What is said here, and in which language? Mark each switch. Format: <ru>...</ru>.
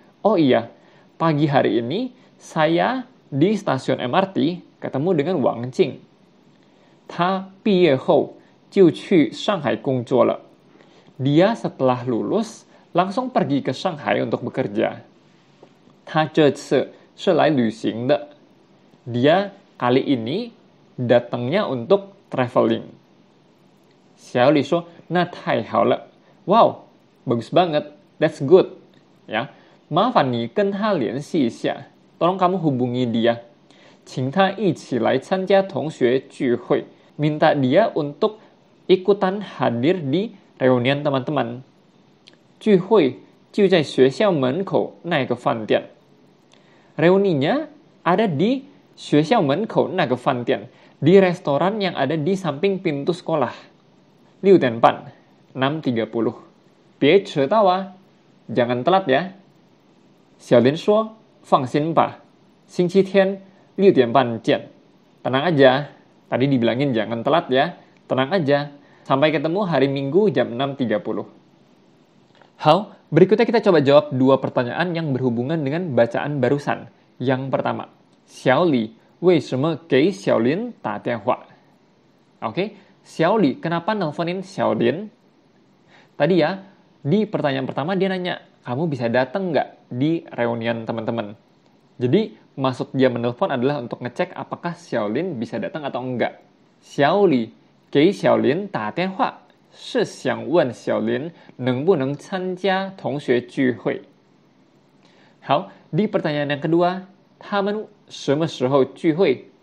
<id>Oh iya, pagi hari ini saya di stasiun MRT ketemu dengan Wang Jing.</id> <zh>他毕业后就去上海工作了.</zh> <id>Dia setelah lulus langsung pergi ke Shanghai untuk bekerja.</id> <zh>他这次是来旅行的.</zh> <id>Dia kali ini datangnya untuk traveling.</id> <zh>Xiao Li 说，那太好了.</zh> <id>Wow, bagus banget.</id> <en>That's good.</en> <zh>Ya, 麻烦你跟他联系一下.</zh> <id>Tolong kamu hubungi dia.</id> <zh>请他一起来参加同学聚会.</zh> <id>Minta dia untuk ikutan hadir di reunian teman-teman.</id> <zh>聚会就在学校门口那个饭店.</zh> <id>Reuninya ada di</id> <zh>学校门口那个饭店,</zh> <id>di restoran yang ada di samping pintu sekolah.</id> <zh>6点半, 6:30. 别迟到啊,</zh> <id>jangan telat ya.</id> <zh>小林说，放心吧，星期天6点半见.</zh> <id>Tenang aja, tadi dibilangin jangan telat ya, tenang aja. Sampai ketemu hari Minggu jam 6:30. 好, berikutnya kita coba jawab 2 pertanyaan yang berhubungan dengan bacaan barusan. Yang pertama,</id> <zh>小李为什么给小林打电话?</zh> <id>Oke, Xiao Li, kenapa nelponin Xiaolin? Tadi ya, di pertanyaan pertama dia nanya, kamu bisa datang nggak di reunian teman-teman? Jadi, maksud dia menelpon adalah untuk ngecek apakah Xiaolin bisa datang atau enggak.</id> <zh>Xiao Li 给小林打电话是想问小林能不能参加同学聚会. 好,</zh> <id>di pertanyaan yang kedua,</id> <zh>他们什么时候聚会?</zh>